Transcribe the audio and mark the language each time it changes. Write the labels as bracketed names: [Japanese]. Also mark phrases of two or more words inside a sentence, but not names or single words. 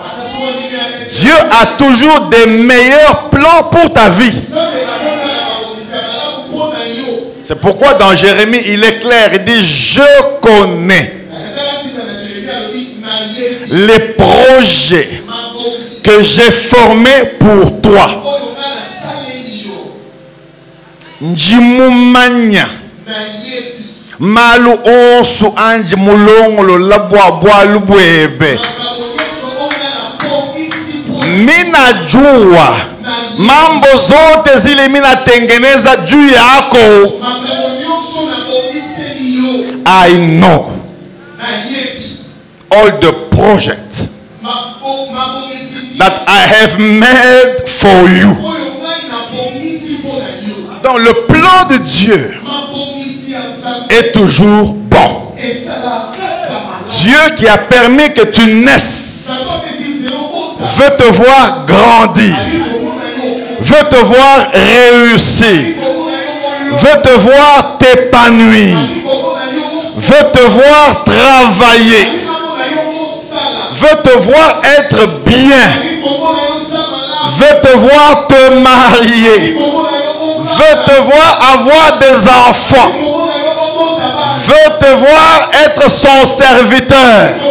[French] Dieu a toujours des meilleurs plans pour ta vie. C'est pourquoi dans Jérémie, il est clair, il dit, je connais les projets que j'ai formés pour toi. [Luba-Lulua] Njimumanya malu onsu anji mulongolo labwa bwa lubwebe. [Swahili] Mina jua mambo zote zile mina tengeneza juu yako. [English] I know all the projects that I have made for you. [French] Donc le plan de Dieu est toujours bon. Dieu qui a permis que tu naisses veut te voir grandir, veut te voir réussir, veut te voir t'épanouir, veut te voir travailler, veut te voir être bien, veut te voir te marier, veut te voir avoir des enfants, veut te voir être son serviteur.